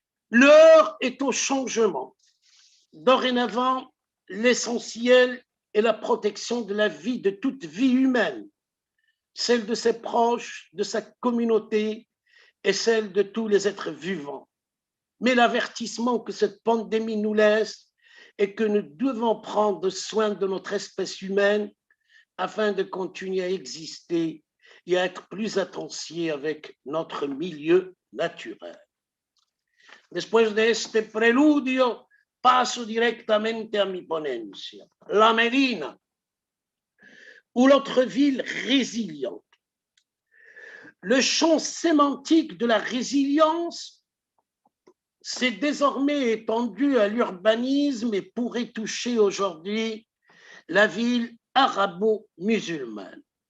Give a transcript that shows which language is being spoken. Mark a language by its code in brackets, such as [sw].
[fr] L'heure est au changement. Dorénavant, l'essentiel est la protection de la vie, de toute vie humaine, celle de ses proches, de sa communauté et celle de tous les êtres vivants. Mais l'avertissement que cette pandémie nous laisse est que nous devons prendre soin de notre espèce humaine afin de continuer à exister et à être plus attentifs avec notre milieu naturel. [es] Después de este preludio, paso directamente a mi ponencia. [fr] La Médina, ou l'autre ville résiliente. Le champ sémantique de la résilience s'est désormais étendu à l'urbanisme et pourrait toucher aujourd'hui la ville arabo-musulmane.